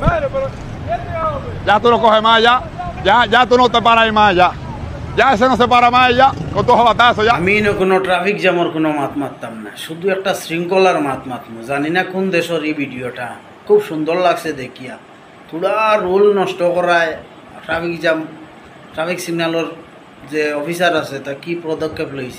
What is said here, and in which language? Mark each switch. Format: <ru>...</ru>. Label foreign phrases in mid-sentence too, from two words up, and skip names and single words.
<es>Ya tú lo coges más, ya tú no te paras ahí más, ya ese no se para más ya, con tu jabatazo ya.</es> <bn>আমি কোনো ট্রাফিক জ্যামের কোনো মাত মারতাম না, শুধু একটা শৃঙ্খলার মাত মাতমু। জানি না কোন দেশের এই ভিডিওটা, খুব সুন্দর লাগছে দেখিয়া। পুরা রুল নষ্ট করায়</bn> <en>traffic jam,</en> <bn>ট্রাফিক সিগন্যালের যে অফিসার আছে তা কি পদক্ষেপ লইছে।</bn>